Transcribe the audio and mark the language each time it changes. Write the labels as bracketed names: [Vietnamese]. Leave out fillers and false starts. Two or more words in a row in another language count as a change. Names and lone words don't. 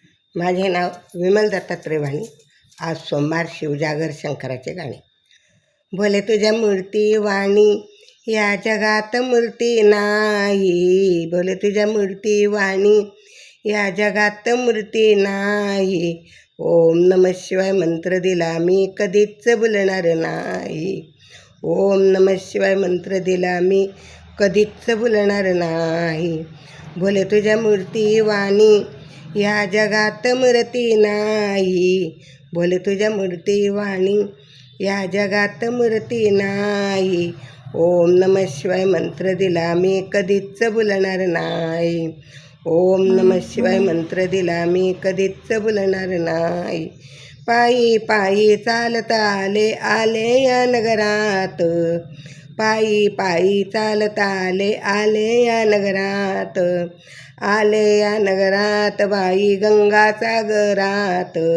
[Marathi] माझे नाव विमल दत्तात्रय वाणी. आज सोमवार, शिवजागर, शंकराचे गाणे. बोले तुझ्या मूर्ती वाणी या जगात मूर्ती नाही. बोले तुझ्या मूर्ती वाणी या जगात मूर्ती नाही. [Sanskrit] ओम नमः शिवाय [Marathi] मंत्र दिला मी कधीच बोलणार नाही. [Sanskrit] ओम नमः शिवाय [Marathi] मंत्र दिला मी कधीच बोलणार नाही. बोले तुझ्या मूर्ती वाणी या जगात मूर्ती नाही. बोले तुझ्या मूर्ती वाणी या जगात मूर्ती नाही. [Sanskrit] ओम नमः शिवाय [Marathi] मंत्र दिला मी कधीच बोलणार नाही. [Sanskrit] ओम नमः शिवाय [Marathi] मंत्र दिला मी कधीच बोलणार नाही. पायी पायी चालत आले आले या नगरात. पायी पायी चालत आले आले या नगरात. आले या नगरात बाई गंगासागरात.